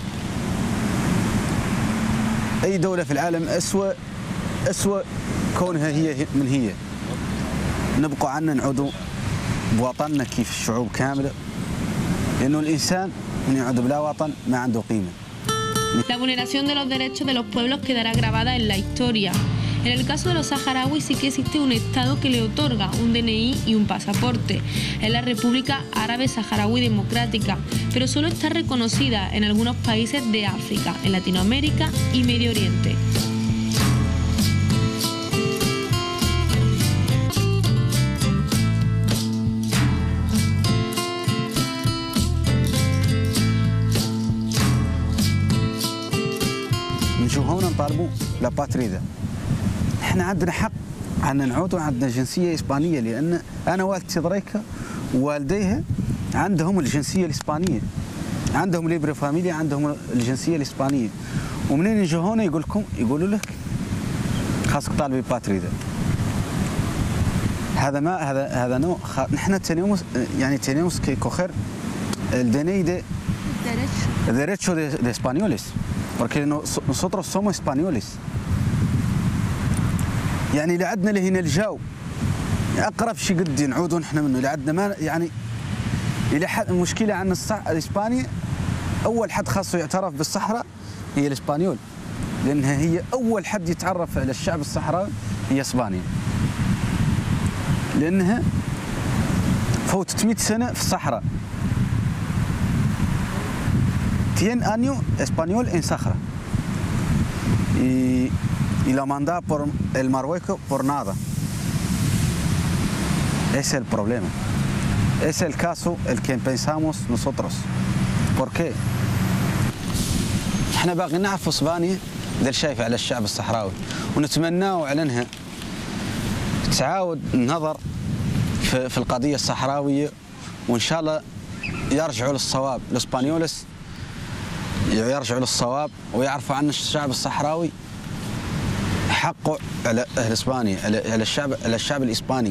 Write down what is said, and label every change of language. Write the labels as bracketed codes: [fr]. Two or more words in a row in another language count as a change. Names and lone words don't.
[ar] أي دولة في العالم أسوأ كونها هي من هي. نبقوا عنا نعودوا بوطننا كيف الشعوب كاملة، لأنه الإنسان من يعود بلا وطن ما عنده قيمة. [es] La vulneración de los derechos de los pueblos quedará grabada en la historia. En el caso de los saharauis sí que existe un Estado que le otorga un DNI y un pasaporte. Es la República Árabe Saharaui Democrática, pero solo está reconocida en algunos países de África, en Latinoamérica y Medio Oriente. [ar] نجوا هون نطالبوا لاباتريدا. احنا عندنا حق ان نعود وعندنا جنسيه اسبانيه، لان انا والدتي ضريكه ووالديها عندهم الجنسيه الاسبانيه، عندهم [es] libro familia, [ar] عندهم الجنسيه الاسبانيه. ومنين يجوا هون يقولوا لك خاصك طالبي باتريدا. هذا نوع نحن [es] tenemos que coger el DNI de derecho de españoles, porque nosotros somos españoles. [ar] يعني اللي عندنا لهنا الجو اقرب شيء قد نعودوا نحن منه، اللي عندنا ما يعني الى حد المشكله عن اسبانيا. اول حد خاصه يعترف بالصحراء هي الاسبانيول، لانها هي اول حد يتعرف على الشعب الصحراوي هي اسبانيا، لانها فوتت 100 سنه في الصحراء. [es] 100 años español en Sahara. Y lo manda por el Marruecos por nada. Ese es el problema. Es el caso el que pensamos nosotros. ¿Por qué? [ar] احنا باقي نعرف اسبانيا دير شايفه على الشعب الصحراوي، ونتمناو على انها تعاود النظر في القضيه الصحراويه، وان شاء الله يرجعوا للصواب. الاسبانيولس يرجعوا للصواب ويعرفوا عن الشعب الصحراوي حقه على اهل اسبانيا، على الشعب الاسباني.